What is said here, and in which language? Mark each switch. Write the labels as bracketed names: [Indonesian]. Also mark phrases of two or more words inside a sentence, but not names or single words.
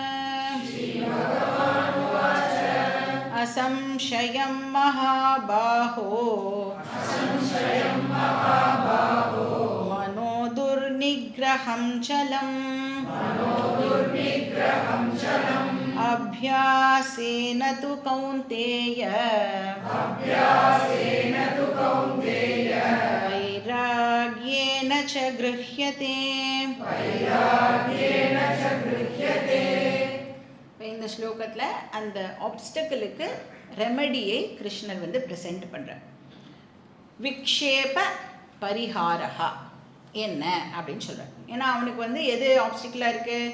[Sanskrit] असंशयं महाबाहो मनो दुर्निग्रहं चलम् अभ्यासेन तु कौन्तेय वैराग्येन च गृह्यते. [Tamil] இந்த ஸ்லோகத்தில் அந்த ஆப்ஸ்டக்கிளுக்கு ரெமடியை கிருஷ்ணர் ப்ரெசென்ட் பண்ணுறார். [Sanskrit] विक्षेप परिहारः [Tamil] என்ன அப்படின்னு சொல்கிறார். ஏன்னா அவனுக்கு எது ஆப்ஸ்டிக்கலாக இருக்குது?